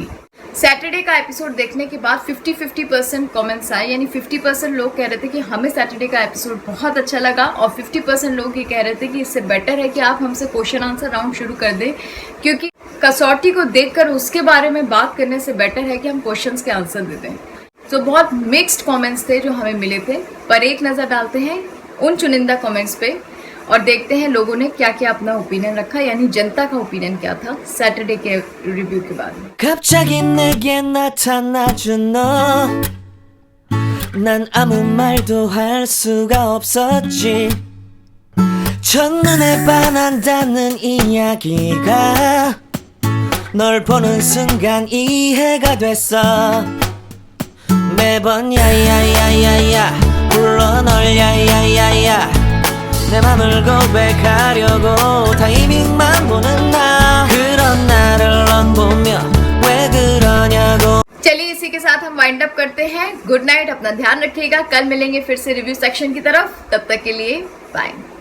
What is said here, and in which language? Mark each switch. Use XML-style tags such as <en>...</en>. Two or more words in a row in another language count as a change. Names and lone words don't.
<hi>सैटरडे का एपिसोड देखने के बाद 50-50% कमेंट्स आए, यानी 50% लोग कह रहे थे कि हमें सैटरडे का एपिसोड बहुत अच्छा लगा और 50% लोग ये कह रहे थे कि इससे बेटर है कि आप हमसे</hi> <en>question answer round</en> <hi>शुरू कर दें क्योंकि कसौटी को देखकर उसके बारे में बात करने से बेटर है कि हम क्वेश्चंस के आंसर दे दें। तो बहुत</hi> <en>mixed comments</en> <hi>थे जो हमें मिले थे, पर एक नज़र डालते हैं उन चुनिंदा कमेंट्स पे और देखते हैं लोगों ने क्या क्या अपना ओपिनियन रखा, यानी जनता का ओपिनियन क्या था सैटरडे के रिव्यू के बाद।</hi> <ko>갑자기 내게 나타나준 너, 난 아무 말도 할 수가 없었지. 첫눈에 반한다는 이야기가 널 보는 순간 이해가 됐어. 매번 야야야야야 불러 널 야야야야 내 맘을 고백하려고 타이밍만 보는 나 그런 나를 넌 보며 왜 그러냐고।</ko> <hi>चलिए इसी के साथ हम</hi> <en>wind up</en> <hi>करते हैं।</hi> <en>good night,</en> <hi>अपना ध्यान रखिएगा। कल मिलेंगे फिर से</hi> <en>review section</en> <hi>की तरफ, तब तक के लिए बाय।</hi>